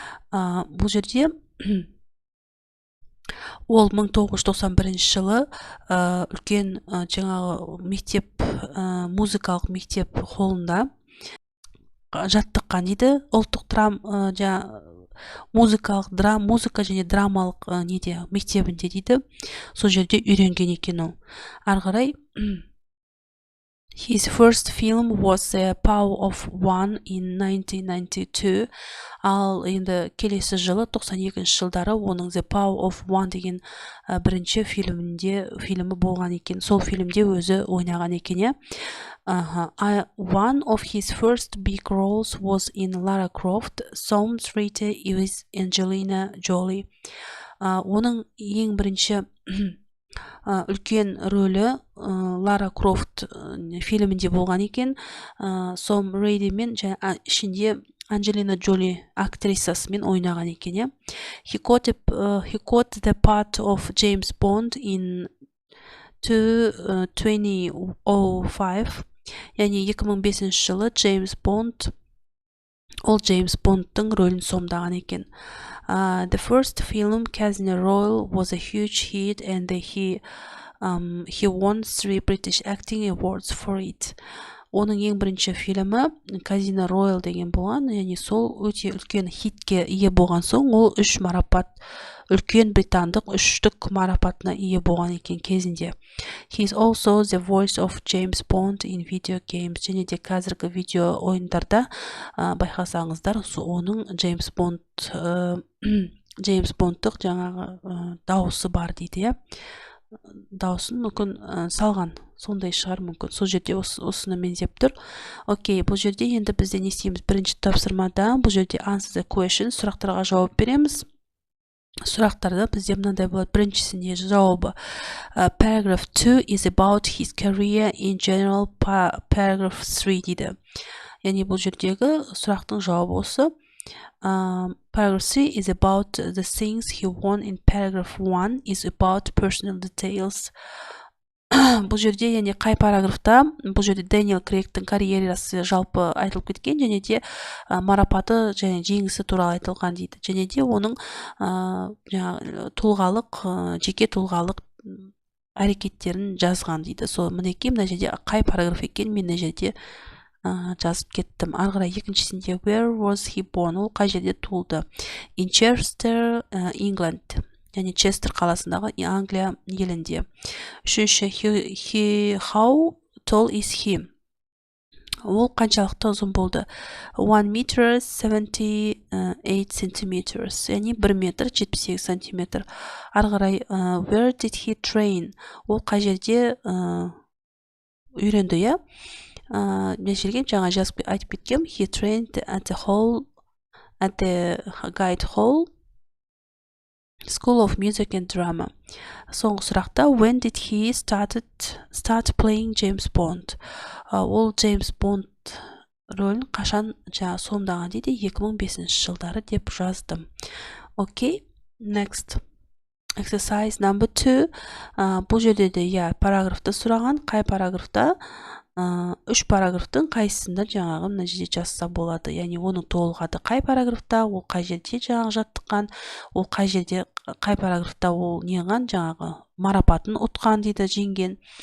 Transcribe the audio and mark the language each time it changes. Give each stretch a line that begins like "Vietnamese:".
Kazakh: Бұл жерде ол 1991 жылы үлкен мектеп, музыкалық мектеп холлында жаттыққан дейді. Ұлттық музыка және драмалық мектебінде дейді. Сол жерде үйренген екен ол. Ары қарай.
English: His first film was The Power of One in 1992.
Kazakh: Ал енді келесі жылы 92 жылдары оның The Power of One деген бірінші фильмі болған екен. Сол фильмде өзі ойнаған екен.
English: One of his first big roles was in Lara Croft, Tomb Raider with Angelina Jolie.
Kazakh: Оның ең бірінші үлкен рөлі Лара Крофт фильмінде болған екен. Том Рейдимен ішінде Анджелина Джоли актрисасымен ойнаған екен.
English: He got the part of James Bond in 2005.
Kazakh: Яғни 2005 жылы Джеймс Бондтың рөлін сомдаған екен.
English: The first film, Casino Royale, was a huge hit, and he won 3 British Acting Awards for it.
Kazakh: Оның ең бірінші фильмі Casino Royale деген болған, яғни сол өте үлкен хитке ие болған соң, ол 3 марапат, үлкен британдық 3-тік марапатына ие болған екен кезінде.
English: He is also the voice of James Bond in video games.
Kazakh: Және де қазіргі видео ойындарда байқасаңыздар, оның Джеймс Бондтық дауысы бар дейді. Дауысын мүмкін салған, сондай шығар мүмкін. Сол жерде осыны меңзеп тұр. Окей, бұл жерде енді бізде не істейміз? Бірінші тапсырмада бұл жерде
English: answer the question,
Kazakh: сұрақтарға жауап береміз. Сұрақтарда бізде мынандай болады. Біріншісінде жауабы
English: paragraph 2 is about his career in general, paragraph 3
Kazakh: дейді. Яғни бұл жердегі сұрақтың жауабы осы.
English: Paragraph 3 is about the things he won in paragraph 1 is about personal details.
Kazakh: бұл жерде яғни қай параграфта бұл жерде Дэниел Крейгтің карьерасы жалпы айтылып кеткен, және де марапаты және жеңісі туралы айтылған дейді. Және де оның тұлғалық, жеке тұлғалық әрекеттерін жазған дейді. Сол мінекей мына жерде қай параграф екен мен мына жерде жазып кеттім. Ары қарай екіншісінде
English: where was he born,
Kazakh: ол қай жерде туылды.
English: In Chester, England,
Kazakh: яғни Честер қаласындағы Англия елінде. Үшінші
English: how tall is he,
Kazakh: ол қаншалықты ұзын болды.
English: 1 meter 78 centimeters,
Kazakh: яғни 1 метр 78 сантиметр. Ары қарай
English: where did he train,
Kazakh: ол қай жерде үйренді. Мен жерге жаңа жазып айтып кеткем.
English: He trained at the Guide Hall School of Music and Drama.
Kazakh: Соңғы сұрақта
English: when did he start playing James Bond,
Kazakh: ол James Bond рөлін қашан сомдаған дейді. 2005 жылдары деп жаздым.
English: Окей, next exercise number 2.
Kazakh: Бұл жерде де параграфты сұраған. Қай параграфта? 3 параграфтың қайсысында жаңағы мына жерде жазса болады. Яғни оның толығады қай параграфта, ол қай жерде жаңағы жаттыққан, ол қай жерде, қай параграфта ол неған жаңағы марапатын ұтқан дейді, жеңген.